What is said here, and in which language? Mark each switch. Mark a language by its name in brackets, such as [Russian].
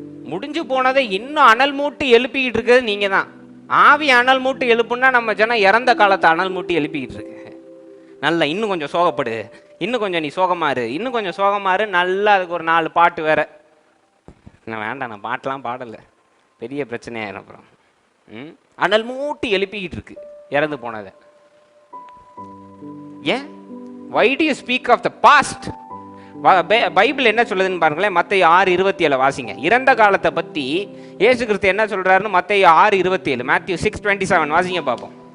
[Tamil] முடிஞ்சு போனதை இன்னும் அனல் மூட்டி எழுப்பிக்கிட்டு இருக்கிறது நீங்க தான். ஆவி அனல் மூட்டி எழுப்புன்னா நம்ம ஜனம் இறந்த காலத்தை அனல் மூட்டி எழுப்பிக்கிட்டு இருக்கு. நல்லா இன்னும் கொஞ்சம் சோகப்படு, இன்னும் கொஞ்சம் நீ சோகமாறு, இன்னும் கொஞ்சம் சோகமாறு. நல்லா அதுக்கு ஒரு 4 பாட்டு வேற. நான் வேண்டாம், நான் பாட்டெலாம் பாடலை, பெரிய பிரச்சனையாயிரும் அப்புறம். அனல் மூட்டி எழுப்பிக்கிட்டு இருக்கு இறந்து போனதை. ஏன்? [English] why do you speak of the past? [Tamil] Bible என்ன சொல்லுதுன்னு பாருங்களேன். மத்தேயு 6:27 வாசிங்க. இறந்த காலத்தை பத்தி இயேசு கிறிஸ்து என்ன சொல்றாருன்னு மத்தேயு 6:27, Matthew 6:27 வாசிங்க பாப்போம்.